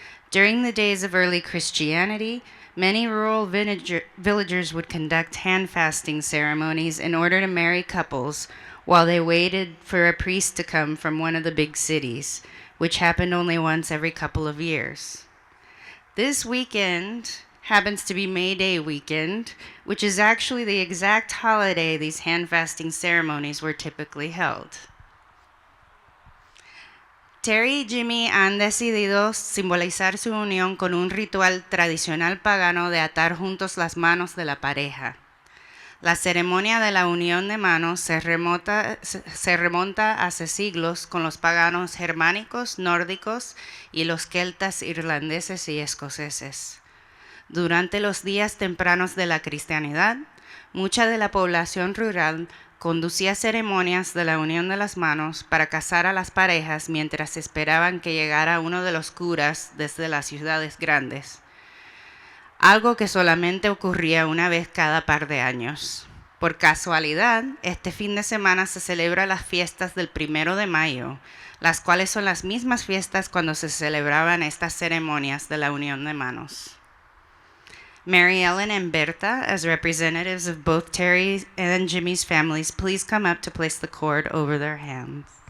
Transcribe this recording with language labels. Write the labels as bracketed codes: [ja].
[en] During the days of early Christianity, many rural villagers would conduct hand fasting ceremonies in order to marry couples while they waited for a priest to come from one of the big cities, which happened only once every couple of years. This weekend happens to be May Day weekend, which is actually the exact holiday these hand fasting ceremonies were typically held. [es] Terry y Jimmy han decidido simbolizar su unión con un ritual tradicional pagano de atar juntos las manos de la pareja. La ceremonia de la unión de manos se remonta hace siglos con los paganos germánicos, nórdicos y los celtas irlandeses y escoceses. Durante los días tempranos de la cristianidad, mucha de la población rural conducía ceremonias de la unión de las manos para casar a las parejas mientras esperaban que llegara uno de los curas desde las ciudades grandes, algo que solamente ocurría una vez cada par de años. Por casualidad, este fin de semana se celebra las fiestas del 1 de mayo, las cuales son las mismas fiestas cuando se celebraban estas ceremonias de la unión de manos. [en] Mary Ellen and Berta, as representatives of both Terry and Jimmy's families, please come up to place the cord over their hands.